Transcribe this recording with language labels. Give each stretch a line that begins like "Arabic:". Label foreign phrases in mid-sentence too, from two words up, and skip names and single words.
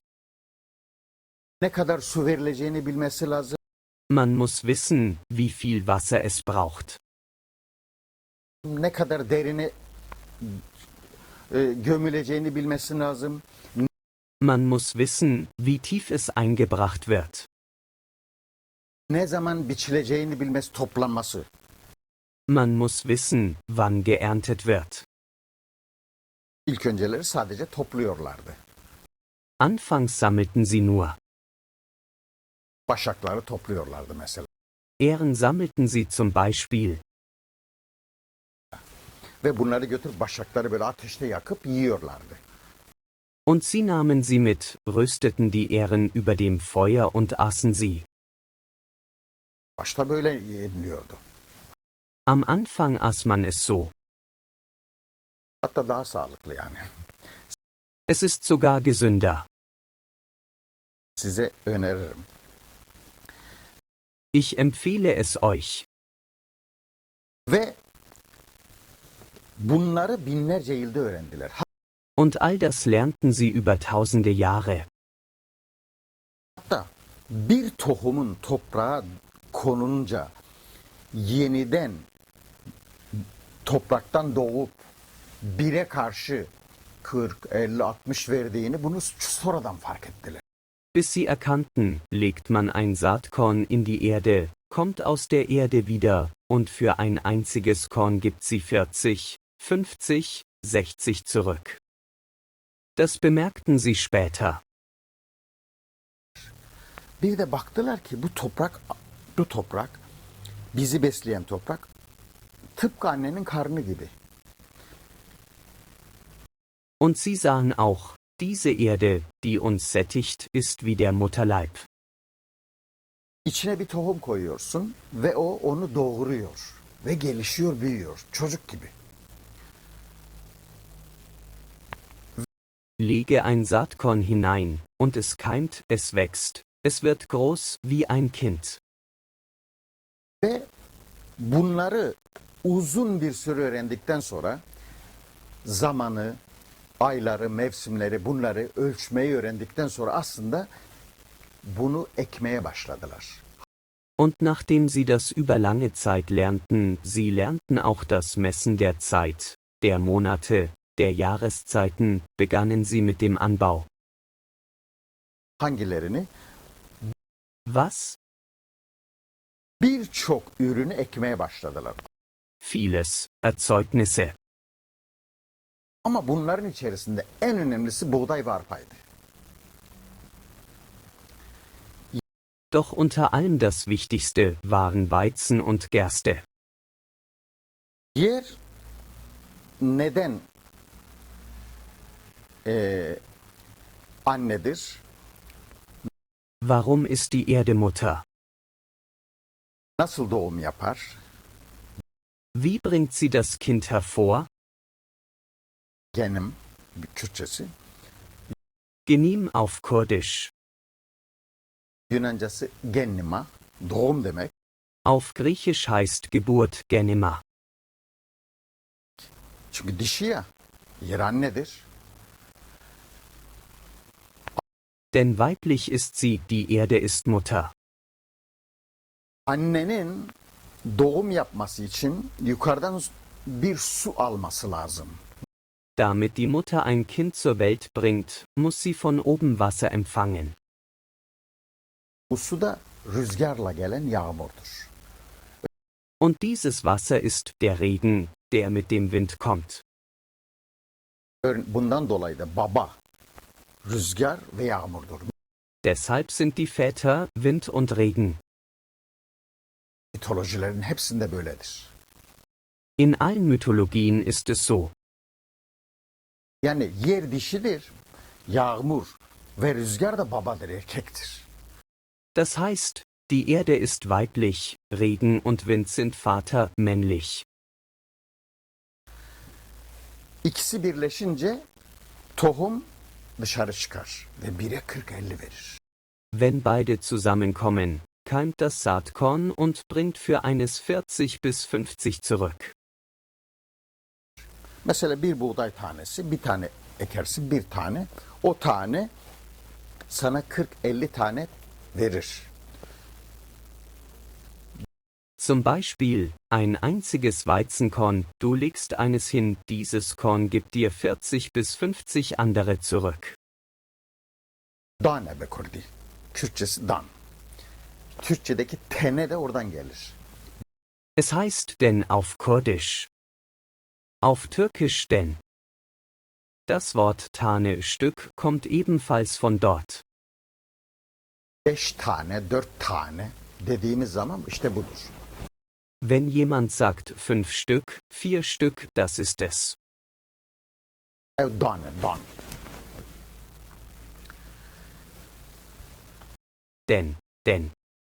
Turkish: Ne kadar su verileceğini bilmesi lazım.
German: Man muss wissen, wie viel Wasser es braucht.
Turkish: Ne kadar derine gömüleceğini bilmesi lazım.
German: Man muss wissen, wie tief es eingebracht wird.
Turkish: Ne zaman biçileceğini bilmesi, toplanması.
German: Man muss wissen, wann geerntet wird.
Turkish: İlk önceleri sadece topluyorlardı.
German: Anfangs sammelten sie nur.
Turkish: Başakları topluyorlardı mesela.
German: Ähren sammelten sie zum Beispiel.
Turkish: Ve bunları götürüp başakları böyle ateşte yakıp yiyorlardı.
German: Und sie nahmen sie mit, rüsteten die Ähren über dem Feuer und aßen sie.
Turkish: Başta böyle yeniliyordu.
German: Am Anfang aß man es so.
Turkish: Hatta daha sağlıklı yani.
German: Es ist sogar gesünder.
Turkish: Size öneririm.
German: Ich empfehle es euch.
Turkish: Ve bunları binlerce yılda öğrendiler.
German: Und all das lernten sie über tausende Jahre.
Turkish: Hatta bir tohumun toprağa konunca yeniden topraktan doğup bire karşı 40, 50, 60 verdiğini bunu sonradan fark ettiler.
German: Bis sie erkannten, legt man ein Saatkorn in die Erde, kommt aus der Erde wieder, und für ein einziges Korn gibt sie 40, 50, 60 zurück. Das bemerkten sie später.
Turkish: Bir de baktılar ki bu toprak, bizi besleyen toprak, tıpkı annenin karnı gibi.
German: Und sie sahen auch, diese Erde, die uns sättigt, ist wie der Mutterleib.
Turkish: İçine bir tohum koyuyorsun ve o onu doğuruyor ve gelişiyor, büyüyor, çocuk gibi.
German: Lege ein Saatkorn hinein, und es keimt, es wächst, es wird groß wie ein Kind.
Turkish: Ve bunları uzun bir süre öğrendikten sonra zamanı, ayları, mevsimleri, bunları ölçmeyi öğrendikten sonra aslında bunu ekmeye başladılar.
German: Und nachdem sie das über lange Zeit lernten, sie lernten auch das Messen der Zeit, der Monate, der Jahreszeiten, begannen sie mit dem Anbau.
Turkish: Hangilerini?
German: Was?
Turkish: Birçok ürünü ekmeye başladılar.
German: Vieles, Erzeugnisse.
Turkish: Ama bunların içerisinde en önemlisi buğday ve arpaydı.
German: Doch unter allem das Wichtigste waren Weizen und Gerste.
Turkish: Yer neden annedir?
German: Warum ist die Erde Mutter?
Turkish: Nasıl doğum yapar?
German: Wie bringt sie das Kind hervor?
Turkish: Genim, Kürtçesi.
German: Genim auf Kurdisch.
Turkish: Yunancası gennima, doğum demek.
German: Auf Griechisch heißt Geburt Genema.
Turkish: Çünkü dişi ya, yer annedir.
German: Denn weiblich ist sie, die Erde ist Mutter.
Turkish: Annenin doğum yapması için yukarıdan bir su alması lazım.
German: Damit die Mutter ein Kind zur Welt bringt, muss sie von oben Wasser empfangen.
Turkish: Bu su da rüzgarla gelen yağmurdur.
German: Und dieses Wasser ist der Regen, der mit dem Wind kommt.
Turkish: Bundan dolayı da baba, rüzgar ve yağmurdur.
German: Deshalb sind die Väter Wind und Regen.
Turkish: Mitolojilerin hepsinde böyledir.
German: In allen Mythologien ist es so.
Turkish: Yani yer dişidir, yağmur ve rüzgar da babadır, erkektir.
German: Das heißt, die Erde ist weiblich, Regen und Wind sind Vater, männlich.
Turkish: İkisi birleşince tohum dışarı çıkar ve 1'e 40-50 verir.
German: Wenn beide zusammenkommen, keimt das Saatkorn und bringt für eines 40 bis 50 zurück.
Turkish: Mesela bir buğday tanesi, bir tane ekersin, bir tane. O tane sana 40-50 tane verir.
German: Zum Beispiel, ein einziges Weizenkorn, du legst eines hin, dieses Korn gibt dir 40 bis 50 andere zurück.
Kurdish: Dane be kurdi.
Turkish: Kürtçesi dan. Türkçedeki tene de oradan gelir.
German: Es heißt denn auf Kurdisch. Auf Türkisch denn. Das Wort Tane Stück kommt ebenfalls von dort.
Turkish: 5 tane, 4 tane dediğimiz zaman işte budur.
German: Wenn jemand sagt 5 Stück, 4 Stück, das ist es.
Kurdish: Dane, dan.
German: Denn.